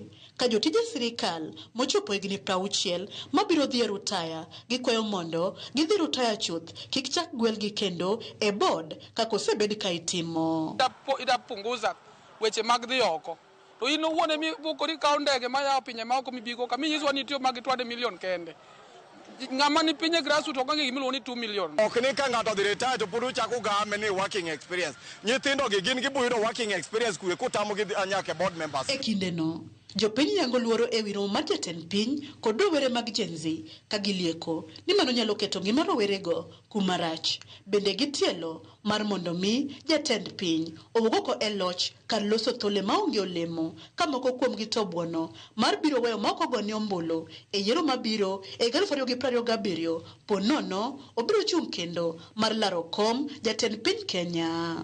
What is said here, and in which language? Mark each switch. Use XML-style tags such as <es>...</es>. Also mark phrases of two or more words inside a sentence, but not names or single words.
<luo>Ka jotije sirikal mochopo higni 60 mabiro dhi e rutaya gikwayo mondo gidhi rutaya chuth kik chak gwelgi kendo e board kaka osebed ka itimo. Idapunguza weche mag dhi oko. To ino wuone mi bukori kawo ndege ma yawo pinye ma oko mibigo ka minyiswa ni tiyo mag 20 million kende. Ng'ama ni pinye grassroots okange gimiluongo ni 2 million. Ok ni ka ng'ato dhi retire to pod ochako game ni</luo> <en>working experience.</en> <luo>Nyithindo gi gin gibuyudo</luo> <en>working experience</en> <luo>kuwe kotamo gi anyake</luo> <en>board members.</en> <luo>E kindeno jopiny yango luoro ewi romo mar jatend piny kod rowere mag Gen Z ka gilieko ni mano nyalo keto ngima rowerego kuma rach. Bende gitielo mar mondo mi jatend piny owuok e loch kar loso thole maonge olemo ka moko kuom gi to buono mar biro weyo ma ok ogone ombulu e yiero mabiro e 2027 ponono obiro chung' kendo mar laro kom jatend piny Kenya.</luo>